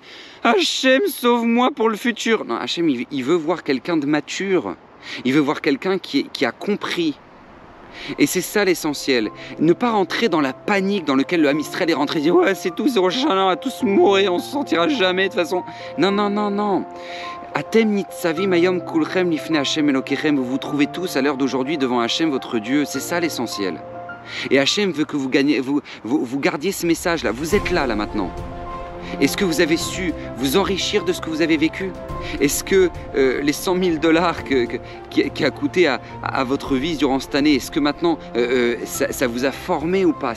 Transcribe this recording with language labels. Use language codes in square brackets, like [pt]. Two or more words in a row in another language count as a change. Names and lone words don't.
[fr] Hachem, sauve-moi pour le futur. » Non, Hachem, il veut voir quelqu'un de mature. Il veut voir quelqu'un qui a compris. Et c'est ça l'essentiel. Ne pas rentrer dans la panique dans laquelle le Ham Israël est rentré et dire « Ouais, c'est tout, c'est [he] ראש השנה, [fr] on va tous mourir, on ne se sentira jamais de toute façon. » Non, non, non, non. [he] אתם נצבים היום כלכם לפני השם אלקיכם. [fr] Vous vous trouvez tous à l'heure d'aujourd'hui devant Hachem, votre Dieu. C'est ça l'essentiel. Et Hachem veut que vous gardiez ce message-là. Vous êtes là maintenant. Est-ce que vous avez su vous enrichir de ce que vous avez vécu? Est-ce que les 100 000 $ qui a coûté à votre vie durant cette année, est-ce que maintenant ça vous a formé ou pas?